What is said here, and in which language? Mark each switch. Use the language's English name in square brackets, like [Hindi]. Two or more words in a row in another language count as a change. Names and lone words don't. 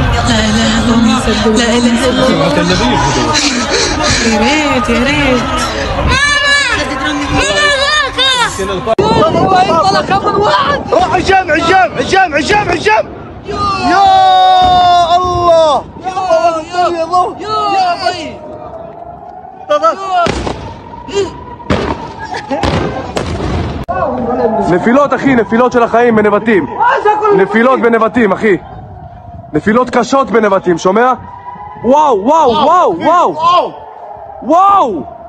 [Arabic] لا اله الا الله يا ريت طلع خبر واحد روح هشام يا الله يا بي [Hebrew] נפילות אחי, נפילות של החיים בנבטים. נפילות בנבטים אחי. נפילות קשות בנבטים, שומע? וואו!